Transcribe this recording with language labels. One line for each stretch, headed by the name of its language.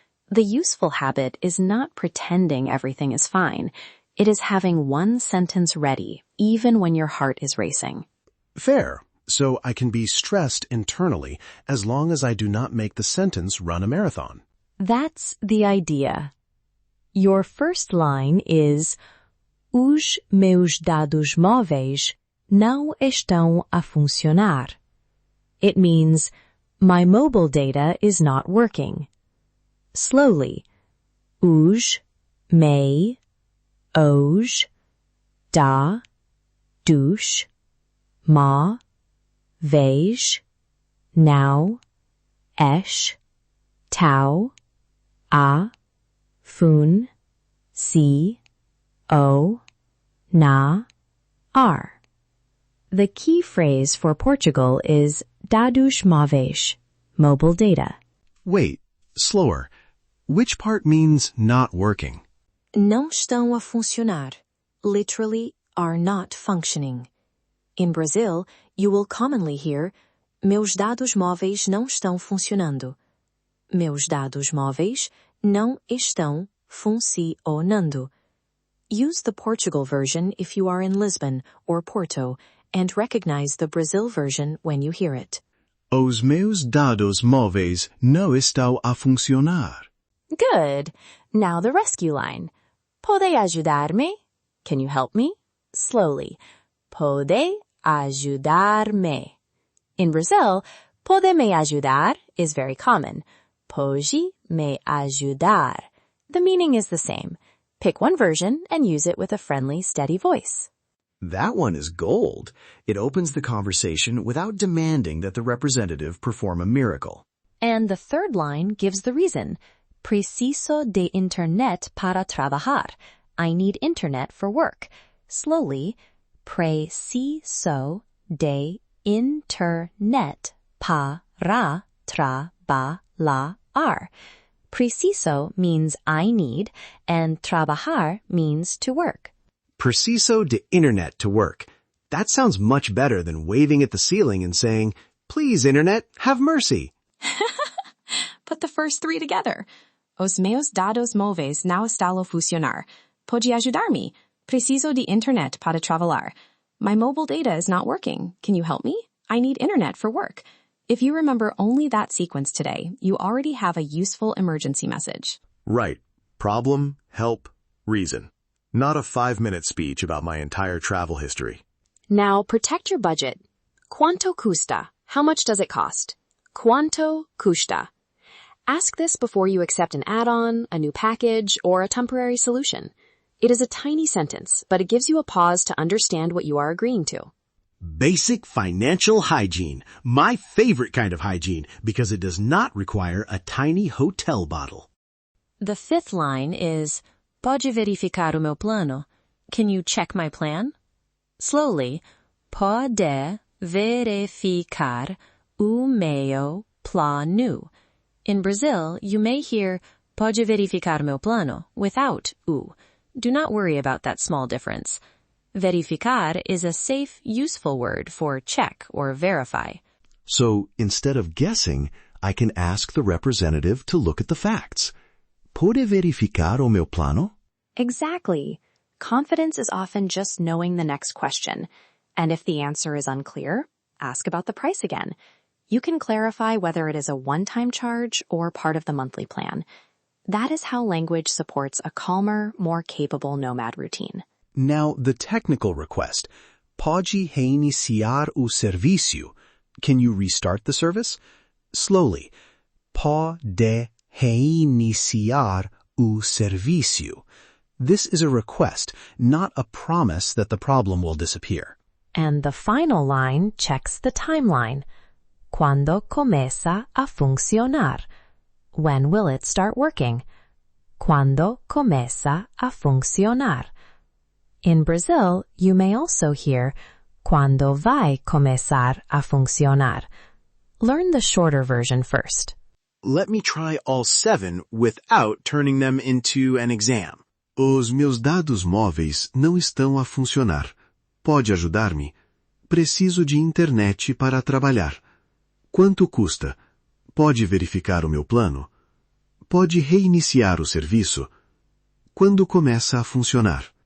English: The useful habit is not pretending everything is fine. It is having one sentence ready, even when your heart is racing. Fair. So I can be stressed internally as long as I do not make the sentence run a marathon. That's the idea. Your first line is
Portuguese: Os meus dados móveis não estão a funcionar.
English: It means, my mobile data is not working. Slowly. Os, me, os, da, dos, ma, vez, now, es, tau, a, fun, si, o, na, ar. The key phrase for Portugal is dados móveis, mobile data. Wait, slower. Which part means not working?
Portuguese: Não estão a funcionar.
English: Literally, are not functioning. In Brazil, you will commonly hear,
Portuguese: meus dados móveis não estão funcionando. Meus dados móveis não estão funcionando.
English: Use the Portugal version if you are in Lisbon or Porto, and recognize the Brazil version when you hear it.
Portuguese: Os meus dados móveis não estão a funcionar.
English: Good. Now the rescue line.
Portuguese: Pode ajudar-me?
English: Can you help me? Slowly.
Portuguese: Pode ajudar-me.
English: In Brazil,
Portuguese: pode me ajudar
English: is very common.
Portuguese: Pode me ajudar.
English: The meaning is the same. Pick one version and use it with a friendly, steady voice. That one is gold. It opens the conversation without demanding that the representative perform a miracle. And the third line gives the reason.
Portuguese: Preciso de internet para trabajar.
English: I need internet for work. Slowly.
Portuguese: Preciso de internet para trabalhar.
English: Preciso means I need, and trabajar means to work.
Portuguese: Preciso de internet
English: to work. That sounds much better than waving at the ceiling and saying, "Please, internet, have mercy." Put the first 3 together.
Portuguese: Os meus dados móveis não estão a funcionar. Pode ajudar-me? Preciso de internet para trabalhar.
English: My mobile data is not working. Can you help me? I need internet for work. If you remember only that sequence today, you already have a useful emergency message. Right. Problem, help, reason. Not a 5-minute speech about my entire travel history. Now protect your budget.
Portuguese: Quanto custa?
English: How much does it cost?
Portuguese: Quanto custa?
English: Ask this before you accept an add-on, a new package, or a temporary solution. It is a tiny sentence, but it gives you a pause to understand what you are agreeing to. Basic financial hygiene. My favorite kind of hygiene because it does not require a tiny hotel bottle. The fifth line is,
Portuguese: pode verificar o meu plano?
English: Can you check my plan? Slowly,
Portuguese: pode verificar o meu plano.
English: In Brazil, you may hear
Portuguese: pode verificar meu plano
English: without o. Do not worry about that small difference. Verificar is a safe, useful word for check or verify. So instead of guessing, I can ask the representative to look at the facts.
Portuguese: Pode verificar o meu plano?
English: Exactly. Confidence is often just knowing the next question. And if the answer is unclear, ask about the price again. You can clarify whether it is a one-time charge or part of the monthly plan. That is how language supports a calmer, more capable Nomad routine. Now, the technical request.
Portuguese: Pode reiniciar o serviço.
English: Can you restart the service? Slowly.
Portuguese: Pode reiniciar o serviço.
English: This is a request, not a promise that the problem will disappear. And the final line checks the timeline.
Portuguese: Quando começa a funcionar?
English: When will it start working?
Portuguese: Quando começa a funcionar?
English: In Brazil, you may also hear
Portuguese: quando vai começar a funcionar.
English: Learn the shorter version first. Let me try all 7 without turning them into an exam.
Portuguese: Os meus dados móveis não estão a funcionar. Pode ajudar-me? Preciso de internet para trabalhar. Quanto custa? Pode verificar o meu plano? Pode reiniciar o serviço? Quando começa a funcionar?